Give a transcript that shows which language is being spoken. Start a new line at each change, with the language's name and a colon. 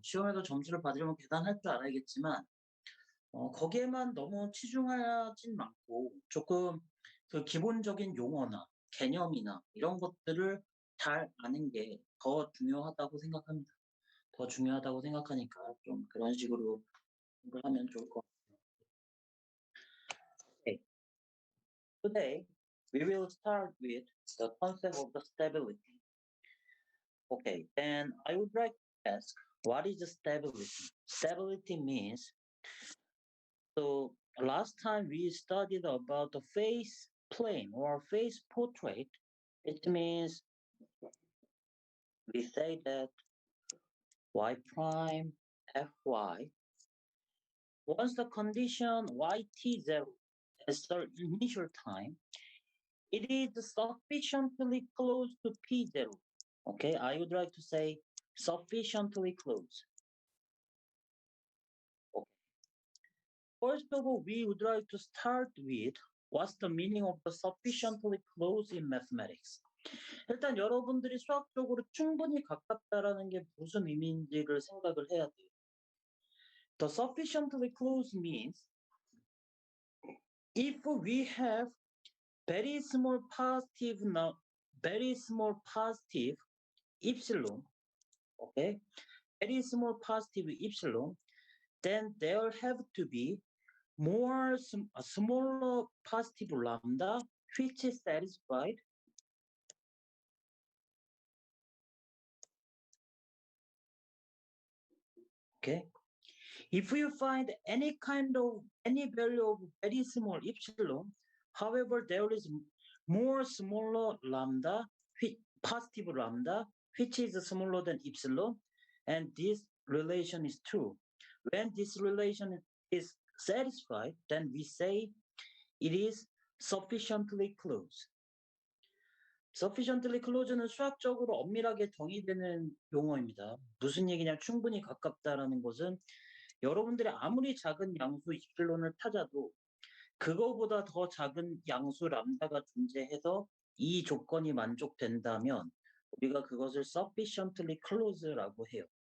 Korean: 시험에서 점수를 받으려면 계산할 줄 알아야겠지만 거기에만 너무 치중하진 않고 조금 그 기본적인 용어나 개념이나 이런 것들을 잘 아는 게 더 중요하다고 생각합니다. 더 중요하다고 생각하니까 좀 그런 식으로 공부를 하면 좋을 것 같아요.
English: Okay. Today we will start with the concept of the stability. Okay, then I would like to ask, what is the stability? Stability means, so last time we studied about the face plane or face portrait. It means we say that y prime fy, once the condition yt0 is the initial time, it is sufficiently close to p0. Okay, I would like to say sufficiently close. Okay. First of all, we would like to start with what's the meaning of the sufficiently close in mathematics.
Korean: 일단 여러분들이 수학적으로 충분히 가깝다라는 게 무슨 의미인지를 생각을 해야 돼요.
English: The sufficiently close means if we have very small positive now, very small positive epsilon, okay, very small positive epsilon, then there have to be a smaller positive lambda which is satisfied. Okay, if you find any value of very small epsilon, however, there is more smaller lambda, positive lambda, which is smaller than epsilon, and this relation is true. When this relation is satisfied, then we say it is sufficiently close.
Korean: sufficiently close는 수학적으로 엄밀하게 정의되는 용어입니다. 무슨 얘기냐? 충분히 가깝다라는 것은 여러분들이 아무리 작은 양수 입실론을 찾아도 그거보다 더 작은 양수 람다가 존재해서 이 조건이 만족된다면 우리가 그것을 sufficiently close라고 해요.